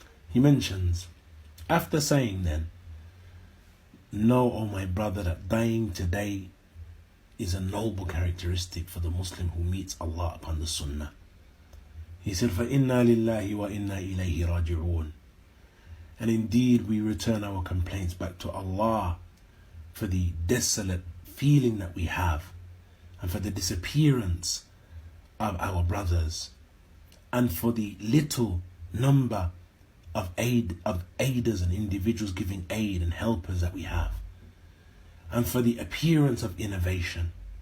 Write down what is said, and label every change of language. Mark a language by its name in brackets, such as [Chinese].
[English] He mentions, after saying then, know, O my brother, that dying today is a noble characteristic for the Muslim who meets Allah upon the Sunnah. He said, [Arabic] فَإِنَّا لِلَّهِ وَإِنَّا إِلَيْهِ رَاجِعُونَ. [English] And indeed we return our complaints back to Allah for the desolate feeling that we have and for the disappearance of our brothers and for the little number of aiders and individuals giving aid and helpers that we have, and for the appearance of innovation.